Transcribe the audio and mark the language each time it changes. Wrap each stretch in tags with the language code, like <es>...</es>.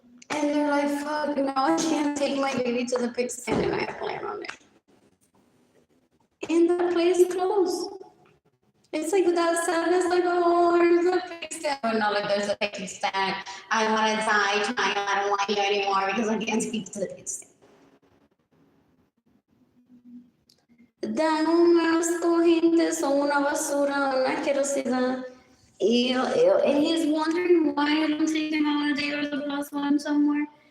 <en>And they're like, fuck, no, I can't take my baby to the pig stand and I plan on it. And the place closed. It's like that sadness, like, oh, there's a pig stand. But no, like, there's a pig stand. I want to die trying. I don't want you anymore because I can't speak to the pig stand.</en> <es>Dan un asco, gente, son una basura, una asquerosidad. Ew.</es> <en>And he's wondering why I don't take him out on a date or the plus one somewhere.</en>